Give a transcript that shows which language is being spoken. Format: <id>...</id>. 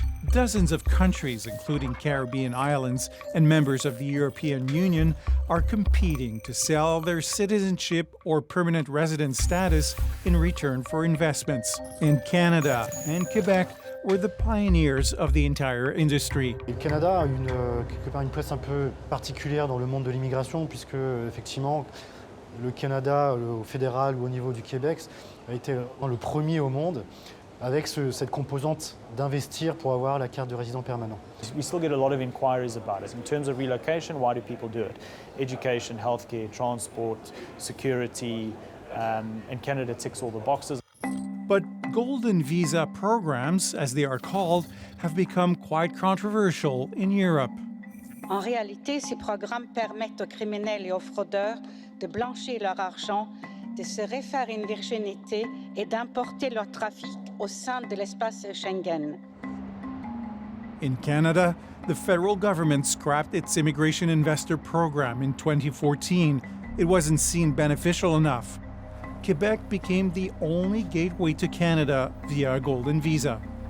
<en>Dozens of countries, including Caribbean islands and members of the European Union, are competing to sell their citizenship or permanent residence status in return for investments. And Canada and Quebec were the pioneers of the entire industry.</en> <fr>Le Canada a quelque part une place un peu particulière dans le monde de l'immigration, puisque effectivement, le Canada, au fédéral ou au niveau du Québec, a été le premier au monde avec cette composante d'investir pour avoir la carte de résident permanent.</fr> <en>We still get a lot of inquiries about it. In terms of relocation, why do people do it? Education, healthcare, transport, security, and Canada ticks all the boxes. But golden visa programs, as they are called, have become quite controversial in Europe.</en> <fr>En réalité, ces programmes permettent aux criminels et aux fraudeurs de blanchir leur argent, de se refaire une virginité et d'importer leur trafic au sein de l'espace Schengen.</fr> <en>In Canada, the federal government scrapped its Immigration Investor Program in 2014. It wasn't seen beneficial enough. Quebec became the only gateway to Canada via a golden visa.</en>